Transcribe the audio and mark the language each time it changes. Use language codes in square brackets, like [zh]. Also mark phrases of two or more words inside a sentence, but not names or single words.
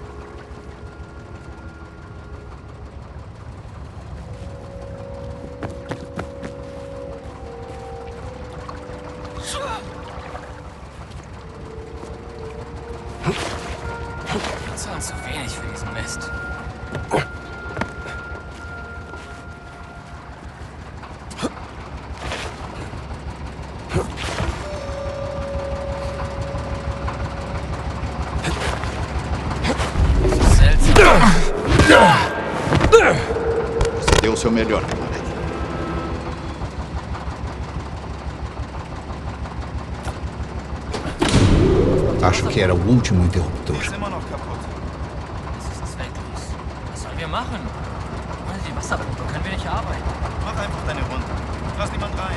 [de] Zahlen zu wenig für diesen Mist. Das ist seltsam. [pt] Você deu o seu melhor, camarada. Acho que era o último interruptor. [de] Ist immer noch kaputt. Das ist zwecklos. Was sollen wir machen? Ohne die Wasserpumpe können wir nicht arbeiten. Mach einfach deine Runde. Lass niemand rein.